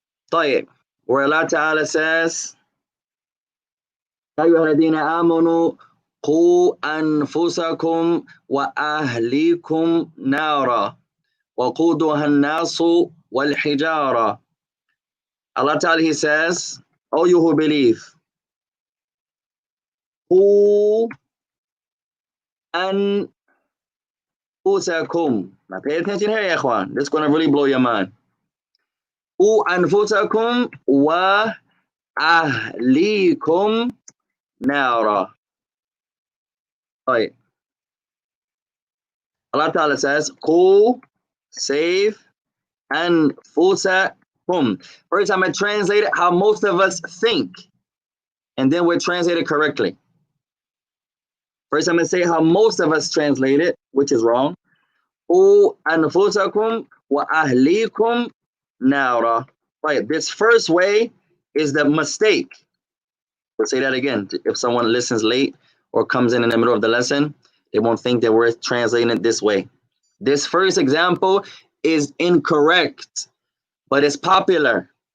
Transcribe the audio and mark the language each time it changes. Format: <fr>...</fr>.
<ar>طيب,</ar> <en>where Allah Ta'ala says,</en> <ar>يا أيها الذين آمنوا قوا أنفسكم وأهليكم نارا وقودها الناس والحجارة.</ar> <en>Allah Ta'ala, He says, O you who believe,</en> <ar>قوا أنفسكم.</ar> <en>Now pay attention here, ya ikhwan. This is going to really blow your mind.</en> <ar>قوا أنفسكم وأهليكم نارا.</ar> <en>Right. Allah Ta'ala says, قوا, save, أنفسكم. First time I translate it how most of us think, and then we translate it correctly. First I'm going to say how most of us translate it, which is wrong.</en> <ar>قوا أنفسكم وأهليكم نارا.</ar> <en>Right. This first way is the mistake. We'll say that again. If someone listens late or comes in the middle of the lesson, they won't think that we're translating it this way. This first example is incorrect, but it's popular.</en>